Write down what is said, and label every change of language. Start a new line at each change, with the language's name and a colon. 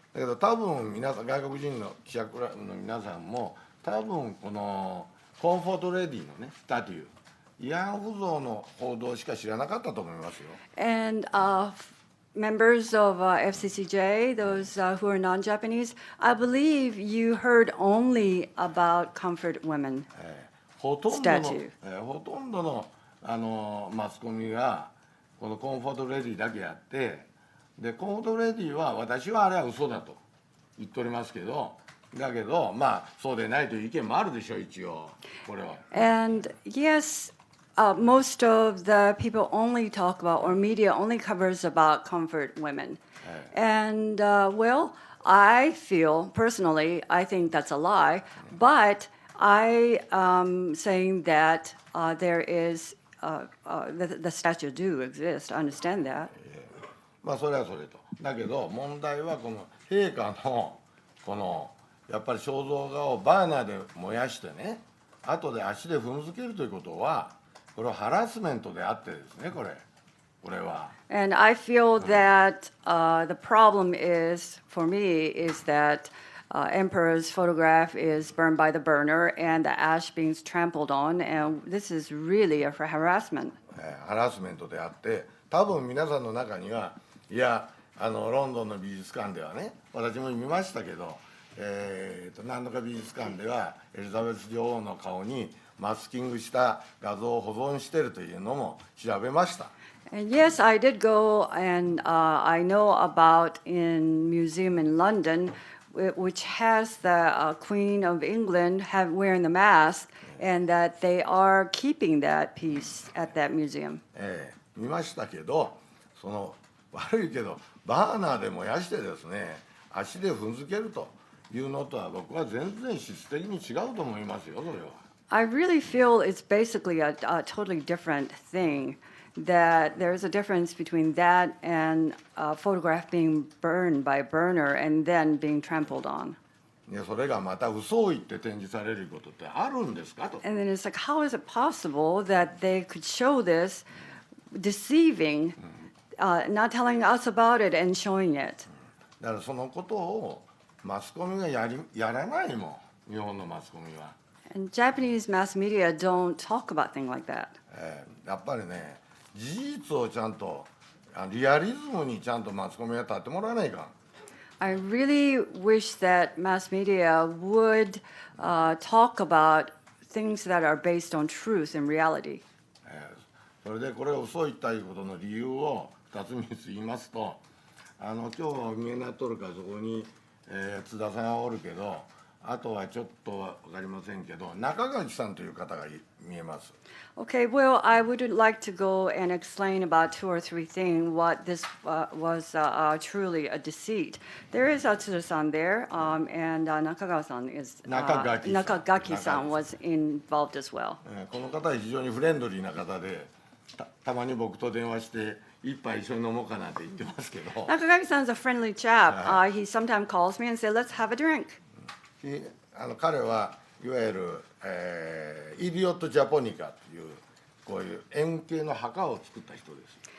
Japanese: だけど多分皆さん、外国人の記者クラブの皆さんも多分このコンフォートレディのねスタテュー、慰安婦像の報道しか知らなかったと思いますよ。
English: And members of FCCJ, those who are non-Japanese, I believe you heard only about comfort women.
Japanese: ほとんどの、
English: Statue.
Japanese: ほとんどのマスコミがこのコンフォートレディだけやって、でコンフォートレディは私はあれは嘘だと言っておりますけど、だけどまあそうでないという意見もあるでしょう、一応これは。
English: And yes, most of the people only talk about, or media only covers about comfort women. And well, I feel personally, I think that's a lie, but I am saying that there is, the statue do exist, I understand that.
Japanese: まあそれはそれと。だけど問題はこの陛下のこのやっぱり肖像画をバーナーで燃やしてね、後で足で踏んづけるということは、これはハラスメントであってですね、これは。
English: And I feel that the problem is, for me, is that Emperor's photograph is burned by the burner and the ash being trampled on, and this is really a harassment.
Japanese: ハラスメントであって、多分皆さんの中には、いやロンドンの美術館ではね、私も見ましたけど、何度か美術館ではエリザベス女王の顔にマスキングした画像を保存しているというのも調べました。
English: And yes, I did go, and I know about in museum in London, which has the Queen of England wearing the mask, and that they are keeping that piece at that museum.
Japanese: 見ましたけど、その悪いけどバーナーで燃やしてですね、足で踏んづけるというのとは僕は全然質的に違うと思いますよ、それは。
English: I really feel it's basically a totally different thing. That there's a difference between that and a photograph being burned by a burner and then being trampled on.
Japanese: ね、それがまた嘘を言って展示されることってあるんですかと。
English: And then it's like, how is it possible that they could show this deceiving, not telling us about it and showing it?
Japanese: だからそのことをマスコミがやらないもん、日本のマスコミは。
English: And Japanese mass media don't talk about things like that.
Japanese: やっぱりね、事実をちゃんとリアリズムにちゃんとマスコミが立ってもらわないかん。
English: I really wish that mass media would talk about things that are based on truth and reality.
Japanese: それでこれを嘘を言ったいうことの理由を2つ3つ言いますと、今日は見えになっとるかそこに、津田さんがおるけど、あとはちょっと分かりませんけど、中垣さんという方が見えます。
English: Okay, well, I would like to go and explain about 2 or 3 things what this was truly a deceit. There is Tsuda-san there, and Nakagawa-san is Nakagaki-san was involved as well.
Japanese: この方は非常にフレンドリーな方で、たまに僕と電話して一杯一緒に飲もうかなって言ってますけど。
English: Nakagaki-san is a friendly chap. He sometimes calls me and says, "Let's have a drink."
Japanese: 彼はいわゆる、イディオット・ジャポニカというこういう円形の墓を作った人です。